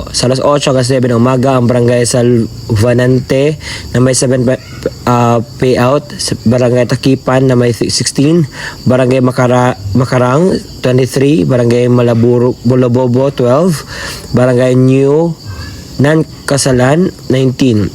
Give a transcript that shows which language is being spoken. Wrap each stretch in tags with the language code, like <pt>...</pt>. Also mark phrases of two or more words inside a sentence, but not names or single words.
<tl>Sa alas 8 hanggang 9 ng umaga ang barangay Salvanante na may 7 payout, barangay Takipan na may 16, barangay Makarang 23, barangay Bulabobo 12, barangay New Kasalan 19.</tl>